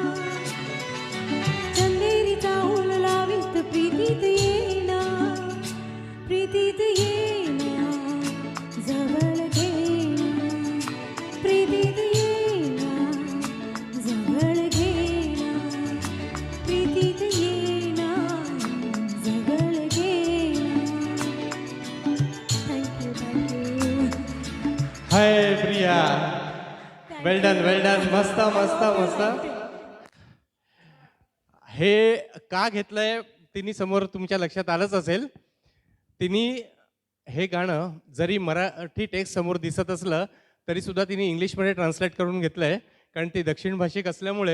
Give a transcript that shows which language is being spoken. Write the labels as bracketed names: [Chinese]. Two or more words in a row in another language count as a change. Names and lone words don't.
[Marathi] चंदेरी चाहूल लावीत प्रीतीत येना, प्रीतीत येना जवळ घेना, प्रीतीत येना जवळ घेना, प्रीतीत येना जवळ घेना. थँक्यू. हाय प्रिया, [English] well done, [Marathi] मस्त मस्त मस्त. हे का घेतलंय तिने समोर तुमच्या लक्षात आलंच असेल. तिने हे गाणं जरी मराठी टेक्स्ट समोर दिसत असलं तरी सुद्धा तिने इंग्लिशमध्ये ट्रान्सलेट करून घेतलंय, कारण ती दक्षिण भाषिक असल्यामुळे.